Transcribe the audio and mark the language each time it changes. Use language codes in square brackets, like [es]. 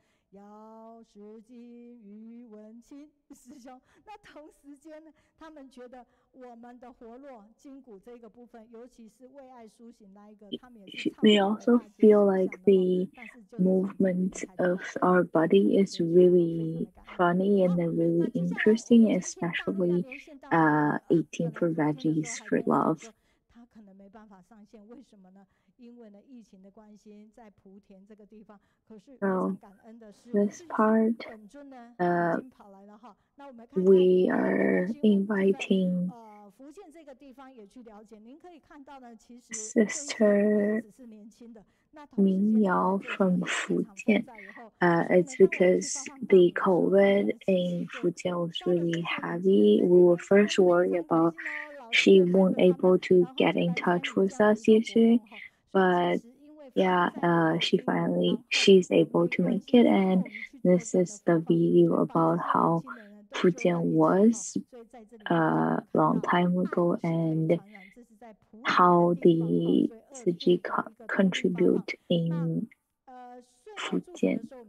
[zh] 姚石金于文清师兄，那同时间呢，他们觉得我们的活络筋骨这个部分，尤其是为爱苏醒那一个，他们也是。 [en] They also feel like the movement of our body is really funny and really interesting, especially eating for veggies for love. [zh] 他可能没办法上线，为什么呢？因为呢疫情的关系，在莆田这个地方，可是非常感恩的是， this part, 本尊呢已经跑来了哈。那我们看看 we are inviting 福建这个地方也去了解。您可以看到呢，其实 Sister Mingqiong from Putian. [en] It's because the COVID in Putian was really heavy. We were first worried about she won't able to get in touch with us yesterday, but yeah, she's able to make it, and this is the video about how Putian was a long time ago and how the Tzu Chi contribute in Putian.